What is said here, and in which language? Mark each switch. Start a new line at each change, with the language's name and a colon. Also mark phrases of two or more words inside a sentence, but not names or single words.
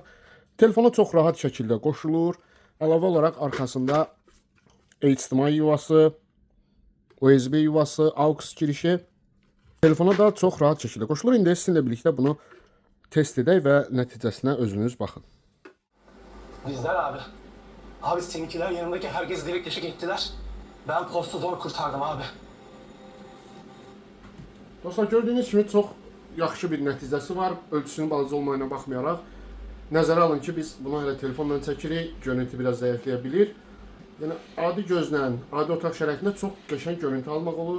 Azerbaijani: Telefona çox rahat şəkildə qoşulur. Əlavə olaraq arxasında HDMI yuvası, USB yuvası, AUX girişi. Telefona da çox rahat şəkildə qoşulur. İndi sizinlə birlikdə bunu test edək və nəticəsinə özünüz baxın.
Turkish: Bizler abi. Abi seninkiler yanındaki herkes delik deşik ettiler. Ben postu zor kurtardım abi.
Azerbaijani: Dostlar, gördüyünüz kimi çox yaxşı bir nəticəsi var. Ölçüsünün balaca olmayına baxmayaraq. Nəzərə alın ki, biz bunu elə telefonla çəkirik, görüntü biraz zəifləyə bilir. Yəni adi gözlə, adi otaq şəraitində çox qəşəng görüntü almaq olur.